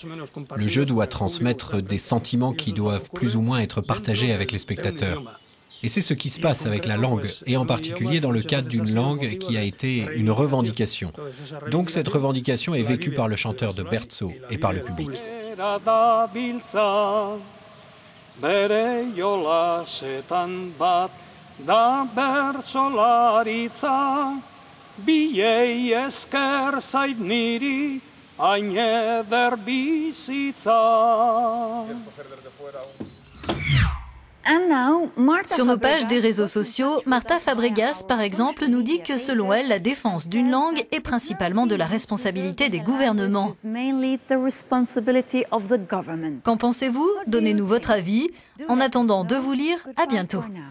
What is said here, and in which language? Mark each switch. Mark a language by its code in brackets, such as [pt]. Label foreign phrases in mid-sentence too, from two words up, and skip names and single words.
[fr] Le jeu doit transmettre des sentiments qui doivent plus ou moins être partagés avec les spectateurs. Et c'est ce qui se passe avec la langue, et en particulier dans le cadre d'une langue qui a été une revendication. Donc cette revendication est vécue par le chanteur de bertso et par le public. [eu] Bere jolasetan bat da bertsolaritza, biei esker zait niri hain eder bizitza. [fr] Sur nos pages des réseaux sociaux, Marta Fabregas, par exemple, nous dit que selon elle, la défense d'une langue est principalement de la responsabilité des gouvernements. Qu'en pensez-vous? Donnez-nous votre avis. En attendant de vous lire, à bientôt.